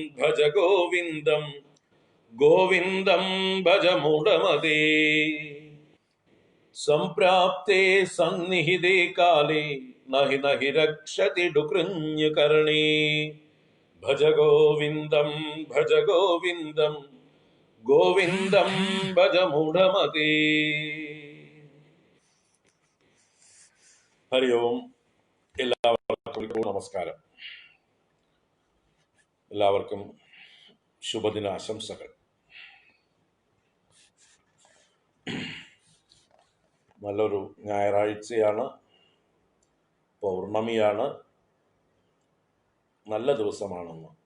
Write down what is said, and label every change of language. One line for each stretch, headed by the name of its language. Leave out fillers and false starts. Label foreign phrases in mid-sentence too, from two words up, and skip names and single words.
Sanskrit: गोविन्दं भज मूढमते सम्प्राप्ते सन्निहिते काले नहि रक्षति डुकृञ्जकर्णे भज गोविन्दं गोविन्दं भज मूढमते ഹരി ഓം.
Malayalam: എല്ലാവർക്കും നമസ്കാരം. എല്ലാവർക്കും ശുഭദിന ആശംസകൾ. നല്ലൊരു ഞായറാഴ്ചയാണ്, പൗർണമിയാണ്, നല്ല ദിവസമാണെന്ന്.